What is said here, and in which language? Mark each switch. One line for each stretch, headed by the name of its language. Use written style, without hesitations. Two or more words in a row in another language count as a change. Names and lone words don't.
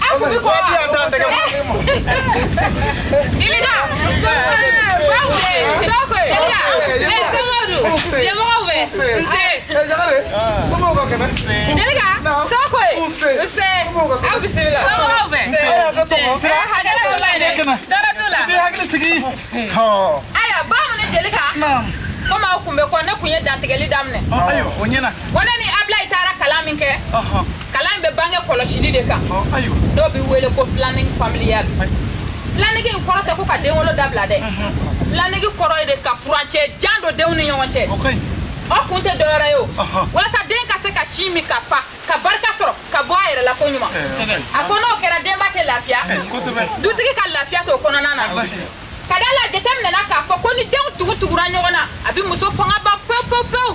Bambara: a kun bɛ kɔ Ilika Sokwe aw bisimila aya bamu ni Jelika komi aw kun bɛ kɔ ne kun ye dantigɛli daminɛ o ɲɛna ko ne ni Abilayi taara kalan min kɛ kalan in bɛ bange kɔlɔsili de kan dɔw bɛ wele ko
French: planning familial
Bambara: planning in kɔrɔ tɛ ko ka den wolo dabila dɛ planning kɔrɔ ye de ka furancɛ jan don denw ni ɲɔgɔn cɛ o kun tɛ dɔwɛrɛ ye o walasa den ka se ka sin min ka fa ka barika sɔrɔ ka bɔ a yɛrɛ la ko ɲuman a fɔ n'o kɛra denba tɛ lafiya dutigi ka lafiya t'o kɔnɔna na ka da la jateminɛna k'a fɔ ko ni denw tugutugura ɲɔgɔn na a bɛ muso fanga ban pewu pewu pewu